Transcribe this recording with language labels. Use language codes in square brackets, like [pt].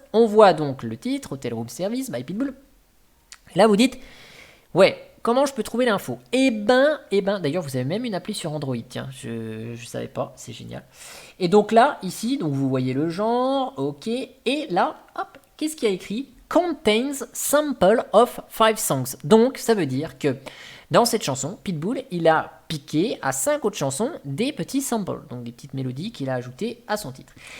[fr] On voit donc le titre, Hotel Room Service by Pitbull. Et là, vous dites, ouais, comment je peux trouver l'info? Eh ben, d'ailleurs, vous avez même une appli sur Android. Tiens, je savais pas, c'est génial. Et donc là, ici, donc vous voyez le genre, ok. Et là, hop, qu'est-ce qu'il y a écrit? [en] Contains sample of 5 songs. [fr] Donc, ça veut dire que dans cette chanson, Pitbull, il a piqué à 5 autres chansons des petits samples, donc des petites mélodies qu'il a ajoutées à son titre.